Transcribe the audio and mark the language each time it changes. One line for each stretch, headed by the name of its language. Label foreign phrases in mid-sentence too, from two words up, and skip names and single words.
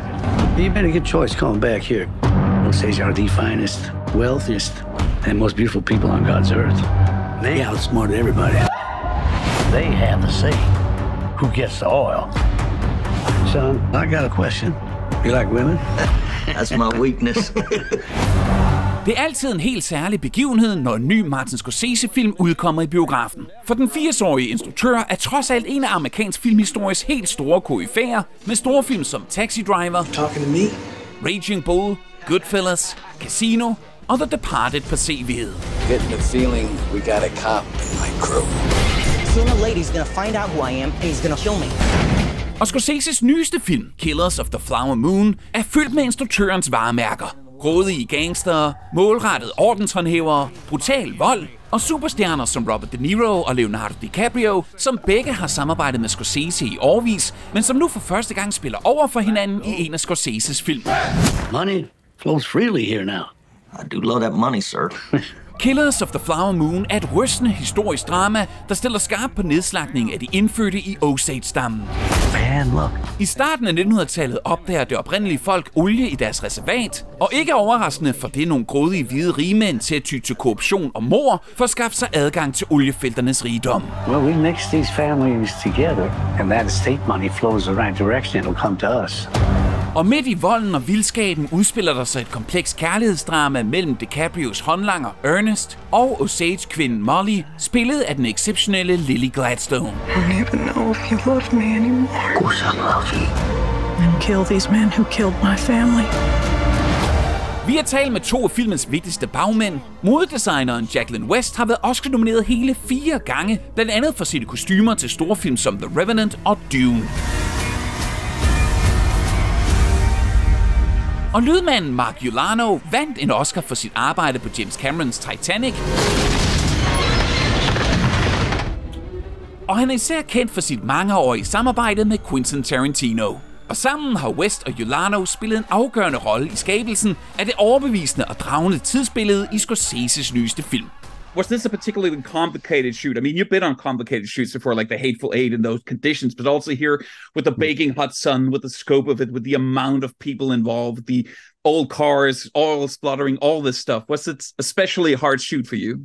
English: You made a good choice coming back here. Osage are the finest, wealthiest, and most beautiful people on God's earth. They outsmarted everybody. They have the say who gets the oil. Son, I got a question. You like women? That's my weakness.
Danish: Det er altid en helt særlig begivenhed, når en ny Martin Scorsese-film udkommer i biografen. For den 80-årige instruktør er trods alt en af amerikansk filmhistories helt store koryfæer, med store film som Taxi Driver, Raging Bull, Goodfellas, Casino og The Departed på CV'et.
English: Getting the feeling we got a cop in my crew. Sooner or later he's gonna find out who I am, and he's gonna kill me.
Danish: Og Scorseses nyeste film, Killers of the Flower Moon, er fyldt med instruktørens varemærker. Grådige gangstere, målrettede ordenshåndhævere, brutal vold og superstjerner som Robert De Niro og Leonardo DiCaprio, som begge har samarbejdet med Scorsese i årevis, men som nu for første gang spiller over for hinanden i en af Scorseses film.
English: Money flows freely here now. I do love that money, sir.
Danish: Killers of the Flower Moon er et rystende historisk drama, der stiller skarpt på nedslagning af de indfødte i Osage-stammen.
English: Man, look.
Danish: I starten af 1900-tallet opdager det oprindelige folk olie i deres reservat, og ikke overraskende for det nogle grådige hvide rigmænd til at ty til korruption og mord for at skaffe sig adgang til oliefelternes rigdom.
English: Well, we mix these families together, and that estate money flows the right direction. It'll come to us.
Danish: Og midt i volden og vildskaben udspiller der sig et kompleks kærlighedsdrama mellem DiCaprios håndlanger Ernest og Osage-kvinden Molly, spillet af den exceptionelle Lily Gladstone.
English: I don't even know if you love me anymore. Of course I love you. And kill these men who killed my family.
Danish: Vi har talt med to af filmens vigtigste bagmænd. Modedesigneren Jacqueline West har været Oscar-nomineret hele 4 gange, blandt andet for sine kostumer til storfilm som The Revenant og Dune. Og lydmanden Mark Ulano vandt en Oscar for sit arbejde på James Camerons Titanic. Og han er især kendt for sit mangeårige samarbejde med Quentin Tarantino. Og sammen har West og Ulano spillet en afgørende rolle i skabelsen af det overbevisende og dragende tidsbillede i Scorseses nyeste film.
English: Was this a particularly complicated shoot? I mean, you've been on complicated shoots before, like The Hateful Eight and those conditions, but also here with the baking hot sun, with the scope of it, with the amount of people involved, the old cars, oil spluttering, all this stuff. Was it especially a hard shoot for you?